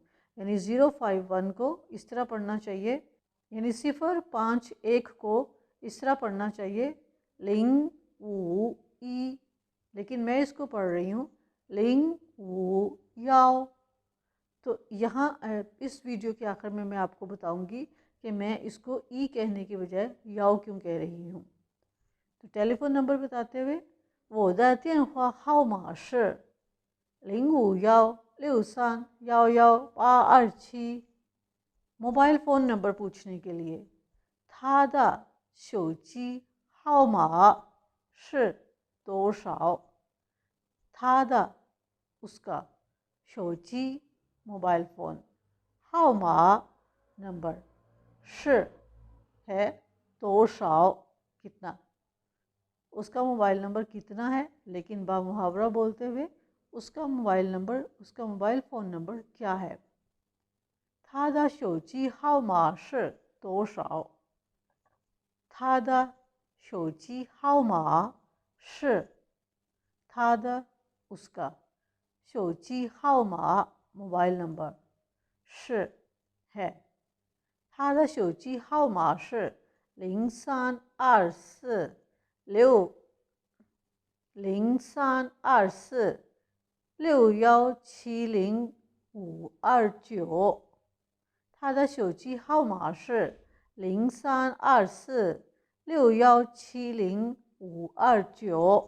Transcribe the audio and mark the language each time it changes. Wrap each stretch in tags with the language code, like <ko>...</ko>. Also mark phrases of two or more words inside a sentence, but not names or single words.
<hi>यानी 051 को इस तरह पढ़ना चाहिए, यानी 051 को इस तरह पढ़ना चाहिए,</hi> <zh>零五一,</zh> <hi>लेकिन मैं इसको पढ़ रही हूँ</hi> <zh>零五幺.</zh> <hi>तो यहाँ इस वीडियो के आखिर में मैं आपको बताऊँगी कि मैं इसको ई कहने के बजाय याओ क्यों कह रही हूँ। तो</hi> <en>telephone number</en> <hi>बताते हुए,</hi> <zh>我的电话号码是05163118827।</zh> <en>mobile phone number</en> <hi>पूछने के लिए,</hi> <zh>他的手机号码是多少？</zh> <hi>他的 उसका, 手机</hi> <en>mobile phone,</en> <hi>号码 नंबर, 是 है, 多少 कितना। उसका</hi> <en>mobile number</en> <hi>कितना है, लेकिन बामुहावरा बोलते हुए उसका</hi> <en>mobile number,</en> <hi>उसका</hi> <en>mobile phone number</en> <hi>क्या है।</hi> <zh>他的手机号码是多少？他的手机号码是他的 उसका 手机号码</zh> <en>mobile number</en> <zh>是 है। 他的手机号码是0324600324 6170529。他的手机号码是0324617059।</zh>